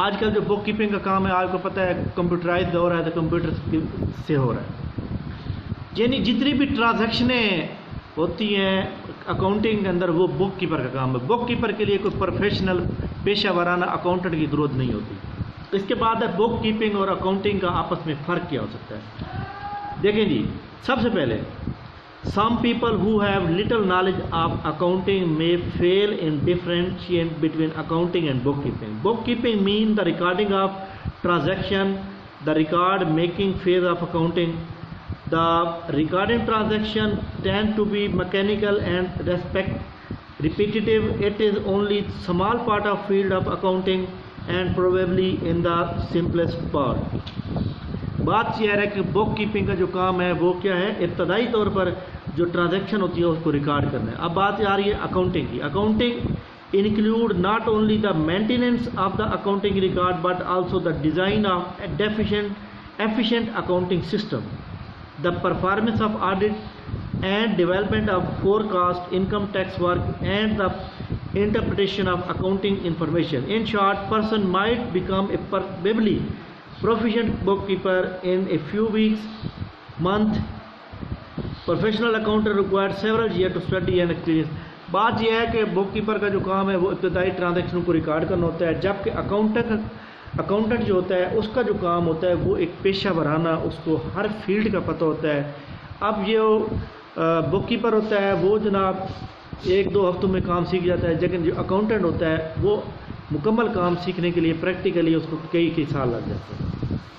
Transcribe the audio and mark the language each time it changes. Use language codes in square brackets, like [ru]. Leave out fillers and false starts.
[ur] آج کل جو بک کیپنگ کا کام ہے آپ کو پتہ ہے کمپیوٹرائز ہو رہا ہے تو کمپیوٹر سے ہو رہا ہے، یعنی جتنی بھی ٹرانزیکشنیں ہوتی ہیں اکاؤنٹنگ کے اندر وہ بک کیپر کا کام ہے. بک کیپر کے لیے کوئی پروفیشنل پیشہ ورانہ اکاؤنٹنٹ کی ضرورت نہیں ہوتی. اس کے بعد ہے بک کیپنگ اور اکاؤنٹنگ کا آپس میں فرق کیا ہو سکتا ہے. دیکھیں جی، [en] سب سے پہلے some people who have little knowledge of accounting may fail in differentiating between accounting and bookkeeping. Bookkeeping means the recording of transaction, the record making phase of accounting. The recording transaction tend to be mechanical and repetitive. It is only small part of field of accounting and probably in the simplest part. [ur] بات یہ ہے کہ بک keeping کا جو کام ہے وہ کیا ہے، ابتدائی طور پر جو ٹرانزیکشن ہوتی ہے اس کو ریکارڈ کرنا ہے. اب بات آ رہی ہے اکاؤنٹنگ کی. [en] Accounting include not only the maintenance of the accounting record but also the design of efficient accounting system, the performance of audit and development of forecast, income tax work, and the interpretation of accounting information. In short, person might become a probably proficient bookkeeper in a few weeks, month. Professional accountant required several years to study and experience. [ur] بات یہ ہے کہ بک keeper کا جو کام ہے وہ ابتدائی transaction کو ریکارڈ کرنا ہوتا ہے، جبکہ اکاؤنٹنٹ جو ہوتا ہے اس کا جو کام ہوتا ہے وہ ایک پیشہ ورانہ، اس کو ہر فیلڈ کا پتہ ہوتا ہے. اب یہ بک کیپر ہوتا ہے وہ جناب 1-2 ہفتوں میں کام سیکھ جاتا ہے، لیکن جو اکاؤنٹنٹ ہوتا ہے وہ مکمل کام سیکھنے کے لیے پریکٹیکلی اس کو کئی سال لگ جاتے ہیں.